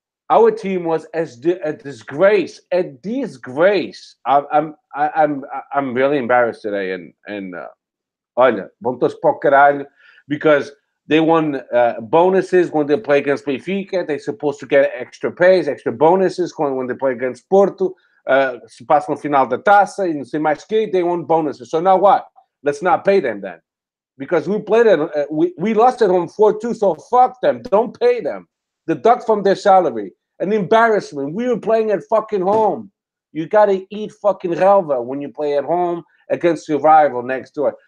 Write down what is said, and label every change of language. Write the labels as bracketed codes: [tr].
[en] Our team was a disgrace. A disgrace. I'm really embarrassed today. And [pt] olha, vão todos para o caralho [en] because they won bonuses when they play against Benfica. They're supposed to get extra pays, extra bonuses when they play against Porto. [pt] Se passam no final da taça e não sei mais que, [en] they won bonuses. So now what? Let's not pay them then. Because we played it, we lost at home 4-2, so fuck them. Don't pay them. Deduct from their salary. An embarrassment. We were playing at fucking home. You got to eat fucking relva when you play at home against your rival next door.